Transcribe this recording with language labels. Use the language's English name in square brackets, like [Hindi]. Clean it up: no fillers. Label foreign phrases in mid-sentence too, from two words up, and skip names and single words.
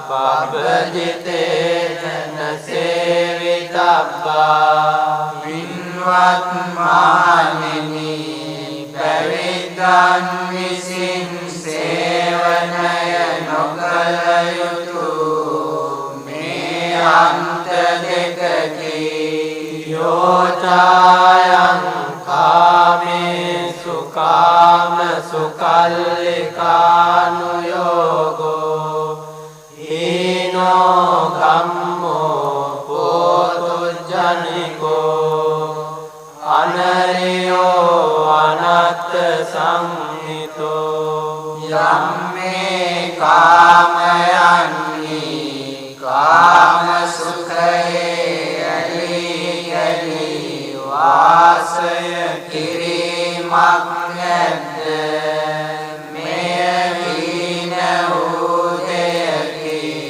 [Pali] පබ්බජිතේන සේවිතබ්බා [Sinhala] වින්වත් මහණෙනි පැවිද්දන් විසින් සේවනය නොකළ යුතු මේ අන්ත දෙකකි [Pali] යෝචායං කාමේසු කාම සුකල්ලිකානුයෝගෝ හීනෝ ගම්මෝ පෝතුජ්ජනිකෝ අනරියෝ අනත්ත සංහිතෝ [Sinhala] යම් මේ කාමයන්හි කාම සුඛයේ ඇලී වාසය කිරීමක් නැද්ද මෙය හීන වූ දෙයකි